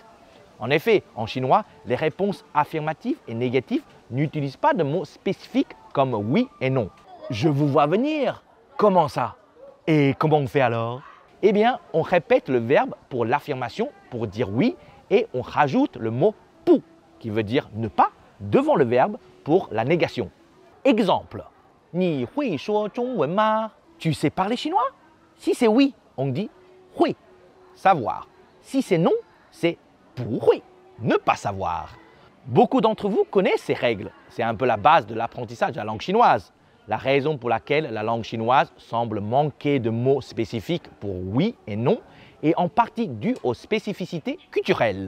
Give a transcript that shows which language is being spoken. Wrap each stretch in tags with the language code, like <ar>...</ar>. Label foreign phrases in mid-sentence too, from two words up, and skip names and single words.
<fr>En effet, en chinois, les réponses affirmatives et négatives n'utilisent pas de mots spécifiques comme oui et non. Je vous vois venir. Comment ça? Et comment on fait alors? Eh bien, on répète le verbe pour l'affirmation pour dire oui et on rajoute le mot pou qui veut dire ne pas devant le verbe pour la négation. Exemple,</fr> <zh>你会说中文吗?</zh> <fr>Tu sais parler chinois? Si c'est oui, on dit 会, savoir. Si c'est non, c'est 不会, ne pas savoir. Beaucoup d'entre vous connaissent ces règles. C'est un peu la base de l'apprentissage de la langue chinoise. La raison pour laquelle la langue chinoise semble manquer de mots spécifiques pour oui et non est en partie due aux spécificités culturelles.</fr>